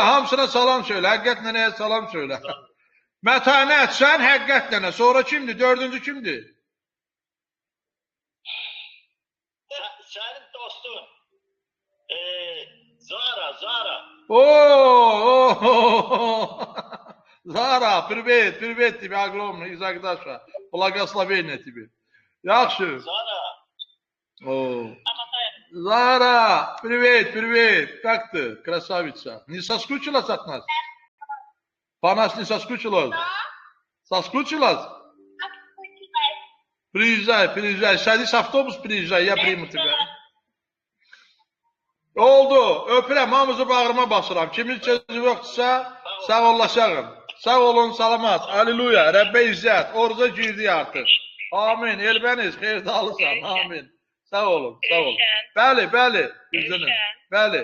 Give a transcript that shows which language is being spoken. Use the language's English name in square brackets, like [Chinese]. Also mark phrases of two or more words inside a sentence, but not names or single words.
[Azerbaijani] Hamısına salam söylə, həqiqət nənəyə salam söylə. Mətanət, sən həqiqət nənə, sonra kimdir, dördüncü kimdir? Sənin dostun, Zara. Zara, [Russian] привет тебе огромное из Агдаша. Благословение тебе. Yaxşı. Zara, привет. Как ты, красавица? Не соскучилась от нас? По нас не соскучилась? Соскучилась? Приезжай. Садись в автобус, приезжай, я приму тебя. [Azerbaijani] Oldu, öpürəm, hamınızı bağrıma basıram. Kimin sözü yoxdursa, sağollaşarım. Sağ olun, salamat. Aleluya, Rəbbə izzət. Oruca girdik artıq. Amin, Elbəniz, xeyirdalısan. Amin. Sağ olun. Bəli. Üzünüm. Bəli.